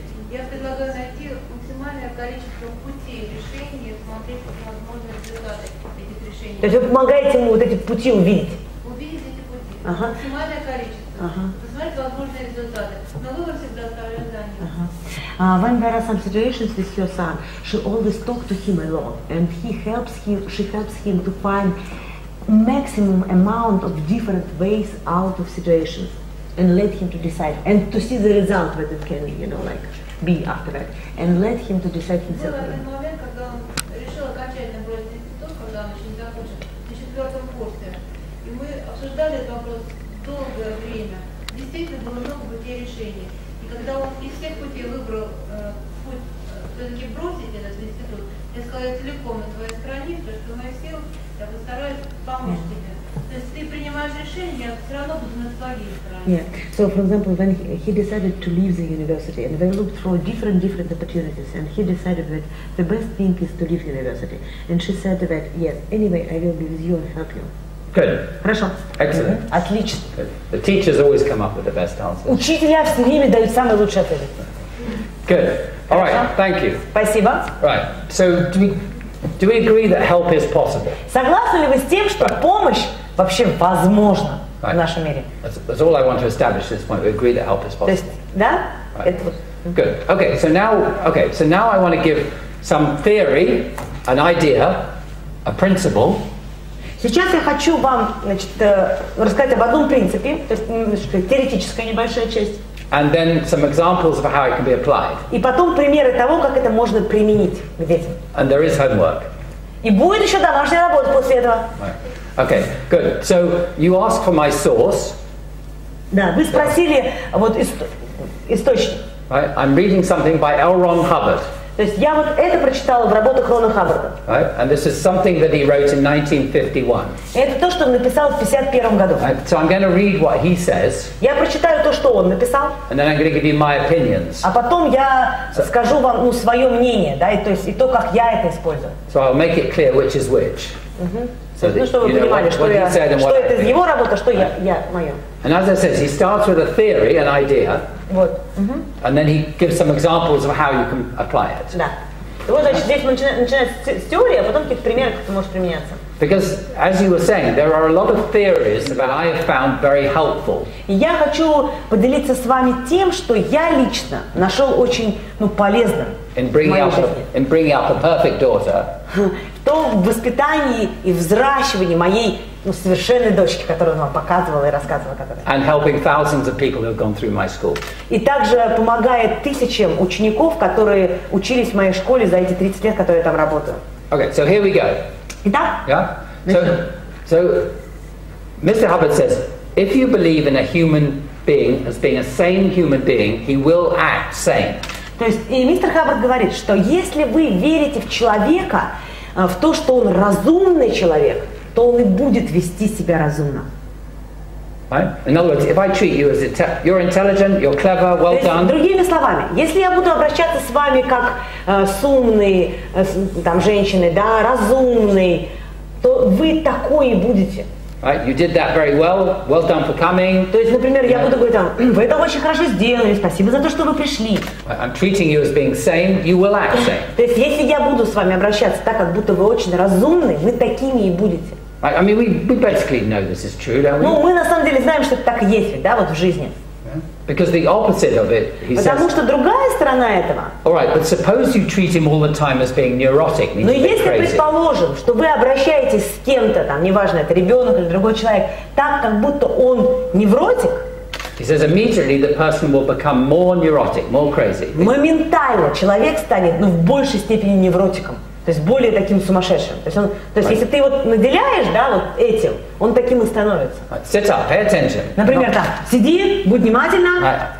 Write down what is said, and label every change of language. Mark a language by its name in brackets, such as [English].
[Russian] Я предлагаю найти максимальное количество путей решения и смотреть, как возможны результаты этих решений. То есть вы помогаете ему вот эти пути увидеть? Увидеть эти пути. Максимальное количество. Посмотреть возможные результаты. Но выбор всегда оставляет за ним. [English] When there are some situations with your son, she always talks to him a lot, and she helps him to find maximum amount of different ways out of situations, and let him to decide, and to see the result that it can, like, be after that, and let him to decide himself. [Russian] Был один момент, когда он решил окончательно бросить институт, когда он еще не закончил, на 4-м курсе, и мы обсуждали этот вопрос долгое время. Действительно было много путей решения. И когда он из всех путей выбрал путь все-таки бросить этот институт, я сказала, я целиком на твоей стороне, потому что в моих силах я постараюсь помочь тебе. То есть ты принимаешь решение, я все равно буду на твоей стороне. [English] Yeah. So, for example, when he decided to leave the university, and they looked for different opportunities, and he decided that the best thing is to leave university, and she said that, yes, anyway, I will be with you and help you. Good. [Russian] Хорошо. [English] Excellent. [Russian] Отлично. [English] Good. The teachers always come up with the best answers. [Russian] Учителя все время дают самые лучшие ответы. [English] Good. All right. Thank you. [Russian] Спасибо. [English] Right. So do we agree that help is possible? [Russian] Согласны ли вы с тем, что помощь вообще возможна в нашем мире? [English] That's all I want to establish at this point. We agree that help is possible. [Russian] То есть, да? [English] Right. Good. Okay. So now I want to give some theory, an idea, a principle. [Russian] Сейчас я хочу вам, рассказать об одном принципе, то есть теоретическая небольшая часть. [English] And then some examples of how it can be applied. [Russian] И потом примеры того, как это можно применить к детям. [English] And there is homework. [Russian] И будет еще домашняя работа после этого. [English] Right. Okay, good. So you asked for my source. [Russian] Да, вы спросили вот источник. [English] Right. I'm reading something by L. Ron Hubbard. [Russian] То есть я вот это прочитала в работах Рона Хаббарда. [English] Right? And this is something that he wrote in 1951. [Russian] Это то, что он написал в 1951 году. [English] Right? So I'm going to read what he says. [Russian] Я прочитаю то, что он написал. [English] And then I'm going to give you my opinions. [Russian] А потом я скажу вам, свое мнение, да, и то, как я это использую. [English] So I'll make it clear which is which. So that, [Russian] чтобы вы понимали, что это его работа, что я мое. [English] And as I said, he starts with a theory, an idea. [Russian] Вот. [English] And then he gives some examples of how you can apply it. [Russian] Да. И вот, значит, здесь начинается с теории, а потом какие-то примеры, как это может применяться. [English] Because, as you were saying, there are a lot of theories that I have found very helpful. [Russian] И я хочу поделиться с вами тем, что я лично нашел очень полезным [English] in bringing up a perfect daughter. [Russian] В том воспитании и взращивании моей совершенной дочки, которую он вам показывал и рассказывал. [English] And helping thousands of people who have gone through my school. [Russian] И также помогает тысячам учеников, которые учились в моей школе за эти 30 лет, которые я там работаю. [English] Okay, so here we go. [Russian] Итак? [English] Yeah? So Mr. Hubbard says, if you believe in a human being as being a sane human being, he will act sane. [Russian] То есть, и мистер Хаббард говорит, что если вы верите в человека, в то, что он разумный человек, то он и будет вести себя разумно. [English] Right? In other words, if I treat you as you're intelligent, you're clever, well done. [Russian] Другими словами, если я буду обращаться с вами как с умной женщиной, да, разумной, то вы такой и будете. [English] Right? You did that very well. Well done for coming. [Russian] То есть, например, я буду говорить вы это очень хорошо сделали, спасибо за то, что вы пришли. [English] I'm treating you as being sane. You will act sane. [Russian] То есть, если я буду с вами обращаться так, как будто вы очень разумны, вы такими и будете. [English] I mean, we basically know this is true, don't we? [Russian] Ну, мы на самом деле знаем, что это так и есть, да, вот в жизни. [English] Because the opposite of it, he [Russian] Потому [English] says. [Russian] что другая сторона этого. [English] All right, but suppose you treat him all the time as being neurotic, means [Russian] Но [English] a bit [Russian] если [English] crazy. [Russian] предположим, что вы обращаетесь с кем-то, неважно, это ребенок или другой человек, так, как будто он невротик, [English] he says immediately the person will become more neurotic, more crazy. [Russian] моментально человек станет, в большей степени невротиком. То есть более таким сумасшедшим. То есть если ты его наделяешь, да, вот этим, он таким и становится. [English] Sit up, pay attention. [Russian] Например, сиди, будь внимательно.